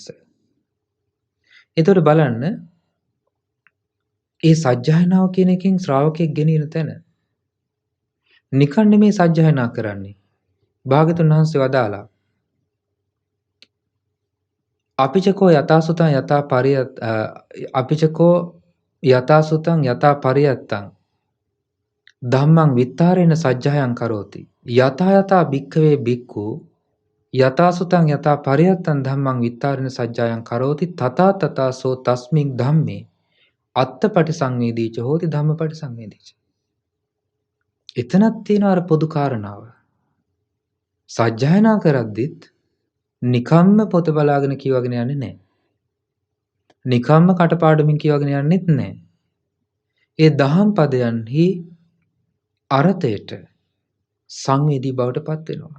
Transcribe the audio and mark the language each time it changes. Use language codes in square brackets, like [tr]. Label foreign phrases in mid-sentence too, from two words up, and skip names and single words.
[si] එතකොට බලන්න ඒ සජ්ජායනාව කියන එකෙන් ශ්‍රාවකෙක් ගෙනියන තැන නිකන් නෙමේ සජ්ජායනා කරන්නේ. භාග්‍යවතුන් වහන්සේ වදාලා [pi] අපිචකෝ යථාසුතං යථා පරියත් අපිචකෝ යථාසුතං යථා පරියත්තං ධම්මං විත්තාරේන සජ්ජායං කරෝති. යථා යථා භික්ඛවේ භික්ඛු යථාසුතං යථා පරියත්තං ධම්මං විත්තාරේන සජ්ජායං කරෝති තථා තථාසෝ තස්මින් ධම්මේ අත්තපටි සංවේදීච හෝති ධම්මපටි සංවේදීච. [si] එතනක් තියෙන අර පොදු කාරණාව. සජ්ජායනා කරද්දිත් නිකම්ම පොත බලාගෙන කියවගෙන යන්නේ නැහැ. නිකම්ම කටපාඩමින් කියවගෙන යන්නෙත් නැහැ. ඒ දහම් පදයන්හි අර්ථයට සංවේදී බවට පත් වෙනවා.